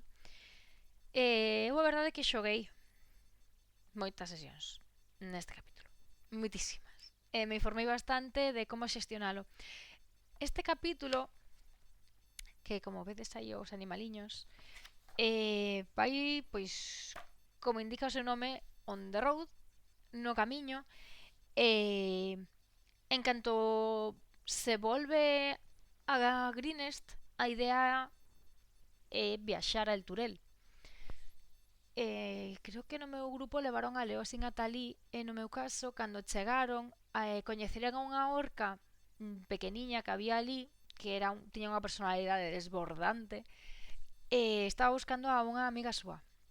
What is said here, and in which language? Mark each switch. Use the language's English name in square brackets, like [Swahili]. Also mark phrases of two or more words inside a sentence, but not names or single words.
[Galician] Eu a verdade é que xoguei moitas sesións neste capítulo. Moitísimas. Me informei bastante de como xestionalo. Este capítulo, que como vedes aí os animaliños, vai, pois, como indica o seu nome, [English] on the road, [Galician] no camiño, en canto se volve a Greenest, a idea é viaxar a El Turel. Creo que no meu grupo levaron a Leo sin atalí e no meu caso, cando chegaron, coñeceran a unha orca pequeniña que había ali, que tiña unha personalidade desbordante, e estaba buscando a unha amiga súa.